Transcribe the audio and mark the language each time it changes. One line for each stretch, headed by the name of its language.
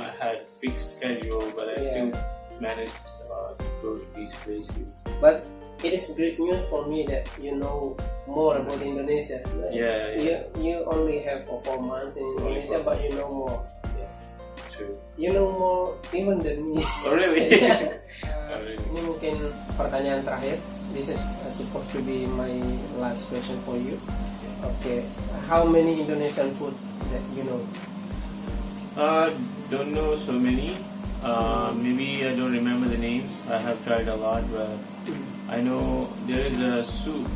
English: I had fixed schedule, but I still managed to go to these places. But it is great news for me that you know more about Indonesia. Yeah. You only have for 4 months in Indonesia, but you know more. Yes, true. You know more even than me. Oh really?
Indonesian: Ini mungkin pertanyaan terakhir.
English: This is supposed to be my last question for you. Okay, how many Indonesian food that you know? Don't know so many. Maybe I don't remember the names. I have tried a lot, but I know there is a soup.